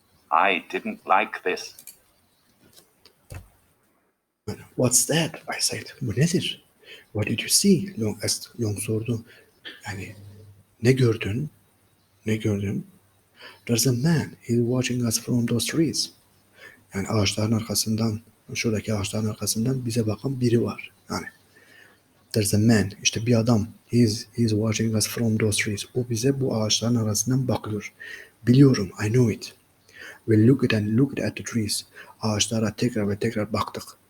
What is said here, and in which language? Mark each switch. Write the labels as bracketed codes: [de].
[en] I didn't like this. What's that? I said. [tr] Bu nedir? [en] What did you see? Long asked. [tr] Long sordu. Yani ne gördün? Ne gördün? [en] There's a man. He's watching us from those trees. [tr] Yani ağaçların arkasından, şuradaki ağaçların arkasından bize bakan biri var. Yani [en] there's a man. [tr] İşte bir adam. [en] He's watching us from those trees. [tr] O bize bu ağaçların arasından bakıyor. Biliyorum. [en] I know it. We looked at the trees. [tr] Ağaçlara tekrar ve tekrar baktık.